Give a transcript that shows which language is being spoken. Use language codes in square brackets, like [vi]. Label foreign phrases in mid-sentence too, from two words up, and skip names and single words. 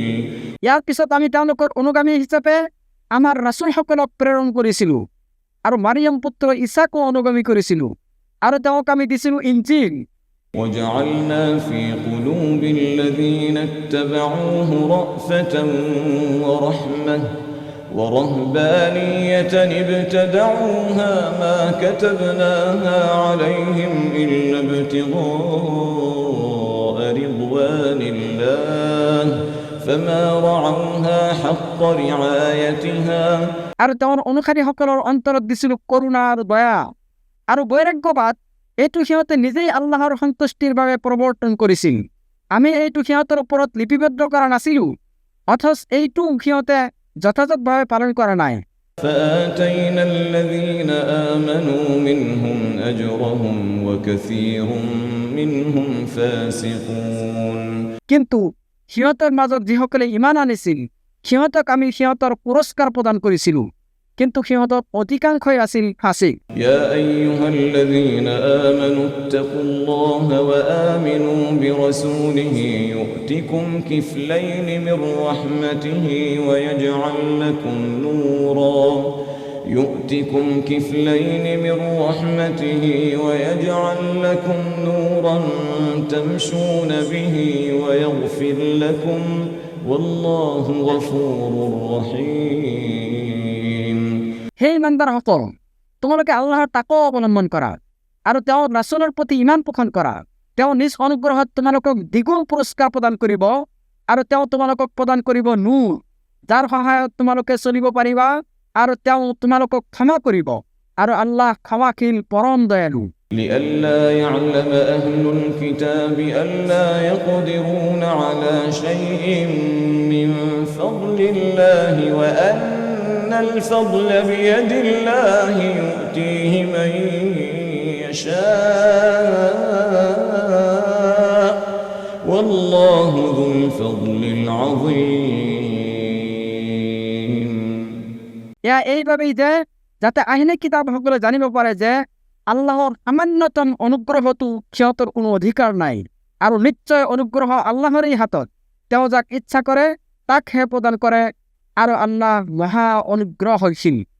[as] ইয়াৰ পিছত আমি তেওঁলোকৰ অনুগামী হিচাপে আমাৰ ৰাসূলসকলক প্ৰেৰণ কৰিছিলো আৰু মাৰিয়াম পুত্ৰ ঈসাকো অনুগামী কৰিছিলো আৰু তেওঁক আমি দিছিলো ইঞ্জিল। [ar] وجعلنا في قلوب الذين اتبعوه رأفة ورحمة ورهبانية ابتدعوها ما كتبناها عليهم إلا ابتغاء رضوان الله فما رعوها حق رعايتها। [as] আৰু তেওঁৰ অনুসাৰীসকলৰ অন্তৰত দিছিলো কৰুণা আৰু দয়া আৰু বৈৰাগ্যবাদ। এইটো সিহঁতে নিজেই আল্লাহৰ সন্তুষ্টিৰ বাবে প্ৰৱৰ্তন কৰিছিল। আমি এইটো সিহঁতৰ ওপৰত লিপিবদ্ধ কৰা নাছিলো, অথচ এইটো সিহঁতে যথাযথভাৱে পালন কৰা নাই। [ar] فآتينا الذين آمنوا منهم أجرهم وكثير منهم فاسقون। [as] কিন্তু সিহঁতৰ মাজত যিসকলে ইমান আনিছিল সিহঁতক আমি সিহঁতৰ পুৰস্কাৰ প্ৰদান কৰিছিলো, কিন্তু সিহঁতৰ অধিকাংশই আছিল ফাঁসিক। [ar] يا أيها الذين آمنوا اتقوا الله وآمنوا برسوله يؤتكم كفلين من رحمته ويجعل لكم نورا ويجعل لكم نورا تمشون به ويغفر لكم والله غفور رحيم। [as] হে ইমানদাৰসকল, তোমালোকে আল্লাহৰ তাকৱা অৱলম্বন কৰা আৰু তেওঁৰ ৰাসূলৰ প্ৰতি ইমান পোষণ কৰা। তেওঁ নিজ অনুগ্ৰহত তোমালোকক দ্বিগুণ পুৰস্কাৰ প্ৰদান কৰিব আৰু তেওঁ তোমালোকক প্ৰদান কৰিব নূৰ, যাৰ সহায়ত তোমালোকে চলিব পাৰিবা, আৰু তেওঁ তোমালোকক ক্ষমা কৰিব আৰু আল্লাহ ক্ষমাশীল পৰম দয়ালু। [ar] لئلا يعلم أهل الكتاب ألا يقدرون على شيء من فضل الله وأن الفضل بيد الله يؤتيه من يشاء والله ذو الفضل العظيم [as] এইভাবেই যে যাতে আহিনে কিতাব সকলে জানিব পাৰে যে আল্লাহৰ সামান্যতম অনুগ্ৰহটো সিহঁতৰ কোনো অধিকাৰ নাই আৰু নিশ্চয় অনুগ্ৰহ আল্লাহৰেই হাতত তেওঁ যাক ইচ্ছা কৰে তাকহে প্ৰদান কৰে আৰু আল্লাহ মহা অনুগ্ৰহশীল